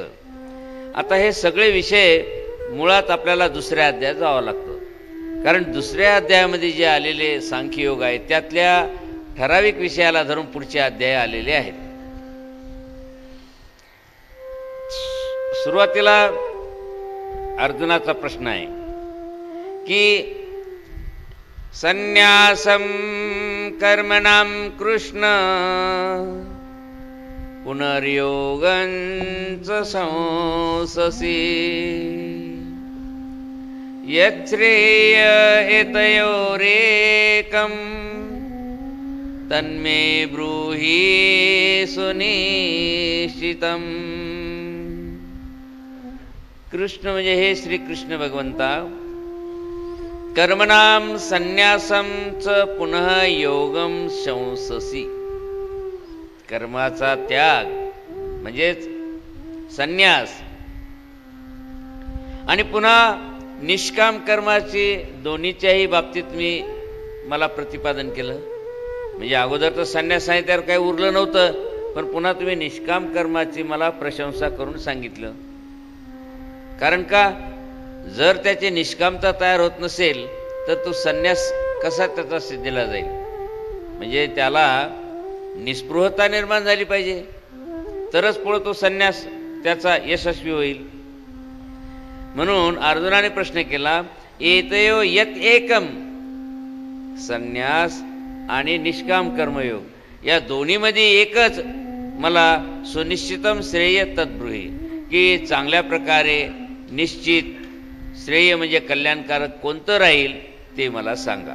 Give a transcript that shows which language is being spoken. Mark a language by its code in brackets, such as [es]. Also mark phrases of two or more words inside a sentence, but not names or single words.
[mr] आता हे सगळे विषय मुळात आपल्याला दुसऱ्या अध्यायात जावं लागतं, कारण दुसऱ्या अध्यायामध्ये जे आलेले सांख्ययोग आहेत त्यातल्या ठराविक विषयाला धरून पुढचे अध्याय आलेले आहेत. सुरुवातीला अर्जुनाचा प्रश्न आहे की [sa] संन्यासम कर्मणाम कृष्ण पुनर्योगंच संससी यच्छ्रेय एतयोरेकं तन्मे ब्रूहि सुनिश्चितम्. [mr] कृष्ण म्हणजे हे श्रीकृष्ण भगवंता, [sa] कर्मणाम संन्यासंच पुनः योगम शंससी. [mr] कर्माचा त्याग म्हणजेच संन्यास आणि पुन्हा निष्काम कर्माची दोन्हीच्याही बाबतीत मला प्रतिपादन केलं. म्हणजे अगोदर तर संन्यास सांगितल्यावर काही उरलं नव्हतं, पण पुन्हा तुम्ही निष्काम कर्माची मला प्रशंसा करून सांगितलं. कारण का, जर त्याची निष्कामता तयार होत नसेल तर तो संन्यास कसा त्याचा सिद्धीला जाईल. म्हणजे त्याला निस्पृहता निर्माण झाली पाहिजे, तरच पुढे तो संन्यास त्याचा यशस्वी होईल. म्हणून अर्जुनाने प्रश्न केला, [sa] एतयो यत एकम, [mr] संन्यास आणि निष्काम कर्मयोग या दोन्हीमध्ये एकच मला [sa] सुनिश्चितम श्रेय तद्ब्रूहि, [mr] की चांगल्या प्रकारे निश्चित श्रेय म्हणजे कल्याणकारक कोणतं राहील ते मला सांगा.